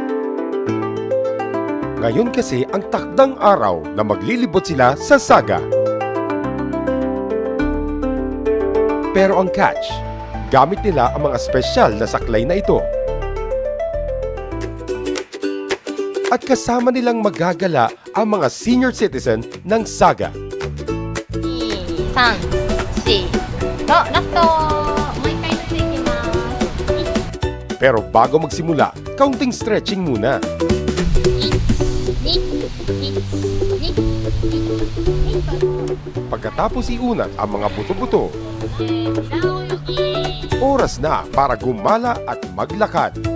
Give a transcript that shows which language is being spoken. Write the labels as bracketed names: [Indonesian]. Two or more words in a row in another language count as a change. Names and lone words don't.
[Filipino] Ngayon kasi ang takdang araw na maglilibot sila sa Saga. Pero ang catch, gamit nila ang mga espesyal na saklay na ito. At kasama nilang magagala ang mga senior citizen ng Saga. [Japanese] 2、3、4、5、ラストもう一回ずついきます。 [Filipino] Pero bago magsimula, kaunting stretching muna. [Japanese] 1、2、1、2、1、2、 [Filipino] Pagkatapos iunat ang mga buto-buto, oras na para gumala at maglakad.